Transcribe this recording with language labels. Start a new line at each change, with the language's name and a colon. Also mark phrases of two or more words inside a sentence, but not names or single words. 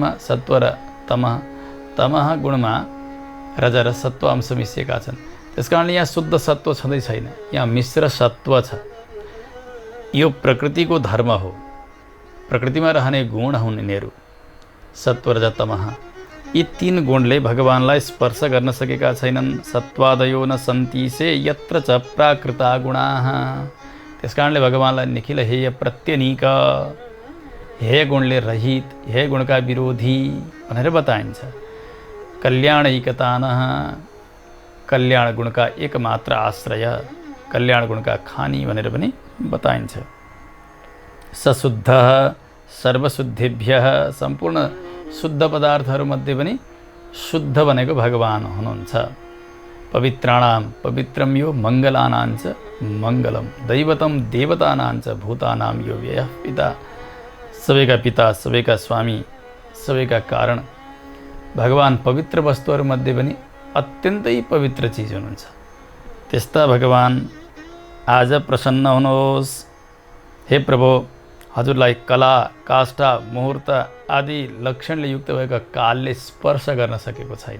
Nepali: रजोगुणमा सत्व र तमह, तमह गुणमा रज र सत्व अंश मिसिएका छन्। त्यस कारणले यहाँ शुद्ध सत्व छँदै छैन, यहाँ मिश्र सत्व छ। यो प्रकृतिको धर्म हो, प्रकृतिमा रहने गुण हुन् यिनीहरू, सत्व रज तमः। यी तीन गुणले भगवानलाई स्पर्श गर्न सकेका छैनन्।
Sanskrit: सत्वादयो न सन्ति यत्र च प्राकृता गुणाः।
Nepali: त्यस कारणले भगवानलाई निखिल हेय प्रत्यनीक, हेय गुणले रहित, हेय गुणका विरोधी भनेर बताइन्छ। कल्याणैकतानः, कल्याण गुणका एकमात्र आश्रय, कल्याण गुणका खानी भनेर पनि बताइन्छ।
Sanskrit: सशुद्धः सर्वशुद्धेभ्यः,
Nepali: सम्पूर्ण शुद्ध पदार्थहरूमध्ये पनि शुद्ध भनेको भगवान हुनुहुन्छ।
Sanskrit: पवित्राणाम पवित्रम यो मङ्गलानाञ्च मङ्गलम, दैवतम देवतानाञ्च भूतानाम यो व्ययः पिता।
Nepali: सबैका पिता, सबैका स्वामी, सबैका कारण भगवान पवित्र वस्तुहरूमध्ये पनि अत्यन्तै पवित्र चिज हुनुहुन्छ। त्यस्ता भगवान आज प्रसन्न हुनुहोस्। हे प्रभु, हजुरलाई कला, काष्ठा, मुहूर्त आदि लक्षणले युक्त भएका कालले स्पर्श गर्न सकेको छैन।